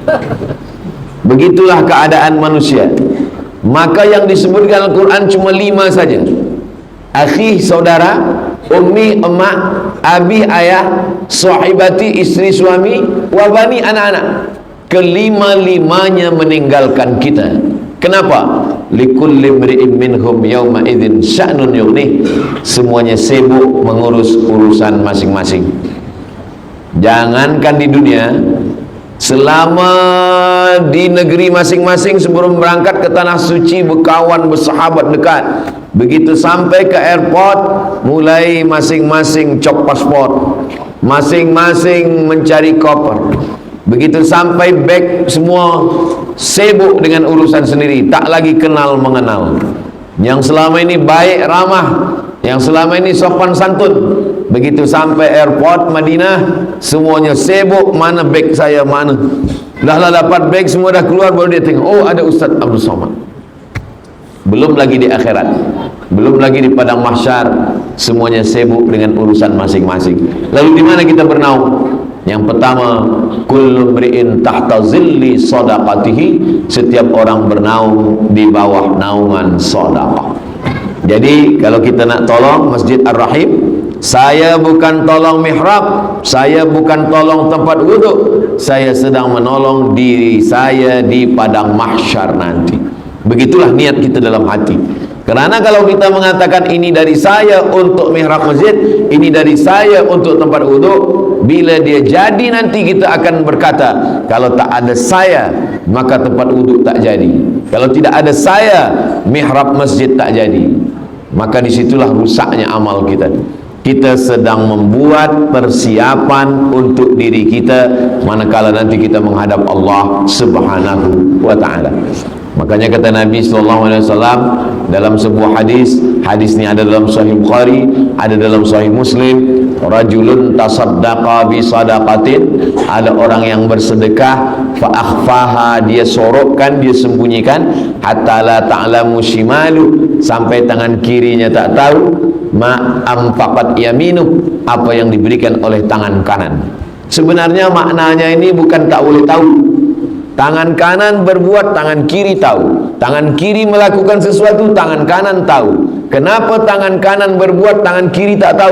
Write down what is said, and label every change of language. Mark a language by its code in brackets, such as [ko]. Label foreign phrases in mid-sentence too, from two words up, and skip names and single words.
[id] Begitulah keadaan manusia. Maka yang disebutkan Al-Quran cuma 5 saja. Akhi, saudara, ummi, emak, abi, ayah, sahibati, istri, suami, wabani, anak-anak. Kelima-limanya meninggalkan kita. Kenapa? [ar] لكل امرئ منهم يومئذ شأن يغنيه. [id] Semuanya sibuk mengurus urusan masing-masing. Jangankan di dunia, selama di negeri masing-masing sebelum berangkat ke tanah suci, berkawan, bersahabat dekat. [ms] Begitu sampai ke airport, mulai masing-masing cop paspor, masing-masing mencari koper. Begitu sampai beg, semua sibuk dengan urusan sendiri, tak lagi kenal mengenal. Yang selama ini baik ramah, yang selama ini sopan santun, begitu sampai airport Madinah, semuanya sibuk, mana beg saya, mana. Dah dapat beg, semua dah keluar, baru dia tengok, oh ada Ustaz Abdul Somad. Belum lagi di akhirat, belum lagi di padang mahsyar, semuanya sibuk dengan urusan masing-masing. Lalu di mana kita bernaung? Yang pertama, [ar] كل امرئ تحت ظل صدقته, [ms] setiap orang bernaung di bawah naungan sedekah. Jadi kalau kita nak tolong Masjid Ar-Rahim, saya bukan tolong mihrab, saya bukan tolong tempat wuduk, saya sedang menolong diri saya di padang mahsyar nanti. Begitulah niat kita dalam hati. Kerana kalau kita mengatakan ini dari saya untuk mihrab masjid, ini dari saya untuk tempat wuduk, bila dia jadi nanti kita akan berkata, kalau tak ada saya maka tempat wuduk tak jadi, kalau tidak ada saya mihrab masjid tak jadi. Maka disitulah rusaknya amal kita. Kita sedang membuat persiapan untuk diri kita manakala nanti kita menghadap Allah [ar] سبحانه وتعالى. [ms] Makanya kata Nabi SAW dalam sebuah hadis, hadis ini ada dalam Sahih Bukhari, ada dalam Sahih Muslim, [ar] رجل تصدق بصدقة, [ms] ada orang yang bersedekah, [ar] فأخفاها, [ms] dia sorokkan, dia sembunyikan, [ar] حتى لا تعلم شماله, [ms] sampai tangan kirinya tak tahu, [ar] ما أنفقت يمينه, [ms] apa yang diberikan oleh tangan kanan. Sebenarnya maknanya ini bukan tak boleh tahu. Tangan kanan berbuat, tangan kiri tahu. Tangan kiri melakukan sesuatu, tangan kanan tahu. Kenapa tangan kanan berbuat, tangan kiri tak tahu?